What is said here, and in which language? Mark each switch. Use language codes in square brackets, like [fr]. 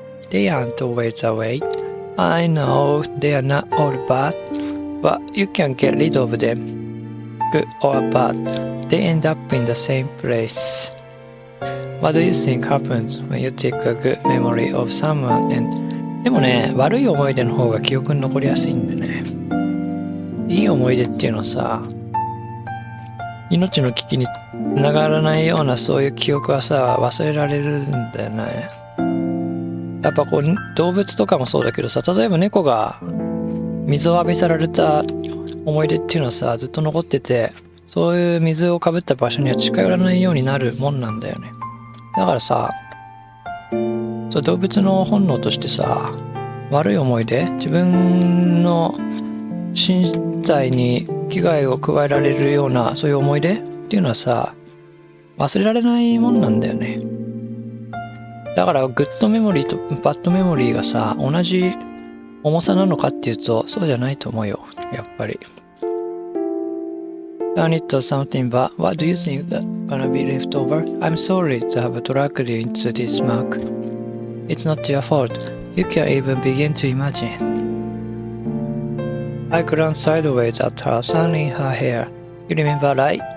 [en] They aren't always away. I know they are not all bad, but you can get rid of them. Good or bad, they end up in the same place. What do you think happens when you take a good memory of someone and [ja] でもね、悪い思い出の方が記憶に残りやすいんでね。いい思い出っていうのはさ、命の危機につながらないようなそういう記憶はさ、忘れられるんだよね。やっぱこう、動物とかもそうだけどさ、例えば猫が水を浴びせられた思い出っていうのはさ、ずっと残ってて、そういう水をかぶった場所には近寄らないようになるもんなんだよね。だからさ、そう動物の本能としてさ、悪い思い出、自分の身体に危害を加えられるようなそういう思い出っていうのはさ、忘れられないもんなんだよね。だからグッドメモリーとバッドメモリーがさ、同じ重さなのかっていうとそうじゃないと思うよ、やっぱり。 [en] Turn it to something, but what do you think that's gonna be left over? I'm sorry to have dragged you into this muck.It's not your fault. You can't even begin to imagine. I glanced sideways at her, sunning her hair. You remember, right?